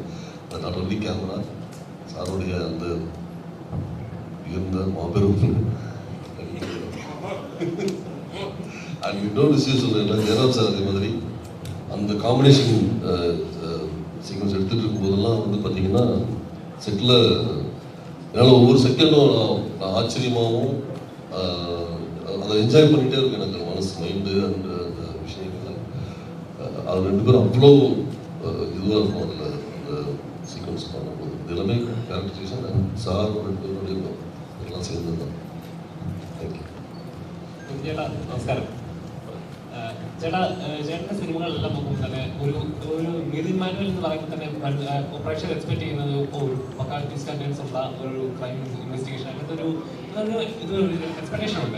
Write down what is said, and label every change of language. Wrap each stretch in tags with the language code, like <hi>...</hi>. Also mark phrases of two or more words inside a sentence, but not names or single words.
<ta>அது</ta> <en>not only camera,</en> <ta>சாருடைய அந்த உயர்ந்த மாபெரும் அண்ட் இன்னொரு விஷயம் சொல்கிறேன், ஜெயராம் சார் அதே மாதிரி அந்த</ta> <en>combination sequence</en> <ta>எடுத்துகிட்டு இருக்கும்போதெல்லாம் வந்து பார்த்தீங்கன்னா செட்டில் என்னால் ஒவ்வொரு செகண்டும் நான் ஆச்சரியமாகவும் அதை என்ஜாய் பண்ணிகிட்டே இருக்கும். எனக்கு மனசு மைண்டு அந்த விஷயங்கள் அது ரெண்டு பேரும் அவ்வளோ இதுவாக இருக்கும். அதில் அந்த சீக்வன்ஸ் பண்ணும்போது இது எல்லாமே கேரக்டரைசேஷன் சார் ரெண்டு பேருடைய எல்லாம் சேர்ந்து தான். தேங்க்யூ.</ta> <ml>നമസ്കാരം ചേട്ടാ. ചേട്ടൻ്റെ സിനിമകളെല്ലാം നോക്കുമ്പോൾ തന്നെ ഒരു നിതിൻ മാനുവൽ എന്ന് പറയുമ്പോൾ തന്നെ പ്രേക്ഷകർ എക്സ്പെക്ട് ചെയ്യുന്നത് ഒരു വക്കാൽ</ml> <en>twist and turns</en> <ml>ഉള്ള ഒരു</ml> <en>crime investigation</en> <ml>അങ്ങനത്തെ ഇതൊരു എക്സ്പെക്ടേഷൻ ഉണ്ട്.</ml>